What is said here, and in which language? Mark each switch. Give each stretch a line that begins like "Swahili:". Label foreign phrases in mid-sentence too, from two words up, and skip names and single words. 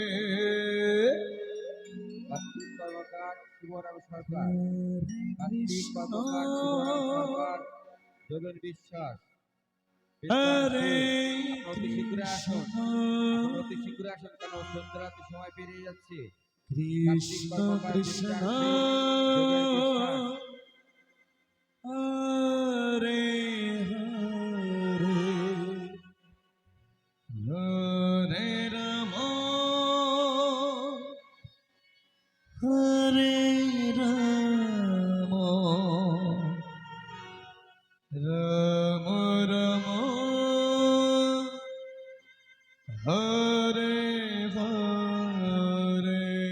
Bangla: কার্তিক কর্মকার, শিবরাম সরকার, কার্তিক কর্মকার, শিবরাম সরকার, যোগেন বিশ্বাস, হরে অতি শীঘ্র আসুন, অতি শীঘ্র আসুন, কেন সন্ধ্যারাতে সময় পেরিয়ে যাচ্ছে। কৃষ্ণ কৃষ্ণ হরে হরে হরে রাম হরে রাম রাম রাম হরে হরে